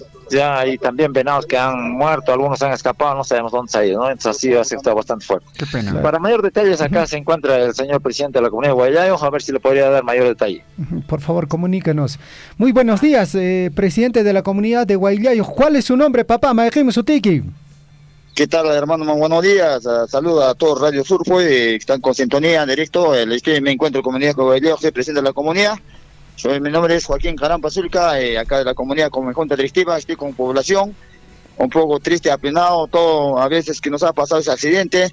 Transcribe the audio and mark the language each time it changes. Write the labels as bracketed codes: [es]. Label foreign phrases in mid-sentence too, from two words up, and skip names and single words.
[es] Ya hay también venados que han muerto, algunos han escapado, no sabemos dónde se ha ido, ¿no? Entonces así ha estado bastante fuerte. Qué pena. Para mayor detalles acá se encuentra el señor presidente de la comunidad de Guayayo, a ver si le podría dar mayor detalle. Por favor, comunícanos. Muy buenos días, presidente de la comunidad de Guayayo. ¿Cuál es su nombre, [qu] papá? Maejim Sutiki. [es] ¿Qué tal, hermano? Buenos días. Saludos a todos Radio Surfui, que están con sintonía en directo. Me encuentro en comunidad de Guayayo, soy presidente de la comunidad. Mi nombre es Joaquín Carampa Zulca, acá de la comunidad como Junta Directiva. Estoy con población un poco triste, apenado, todo a veces que nos ha pasado ese accidente.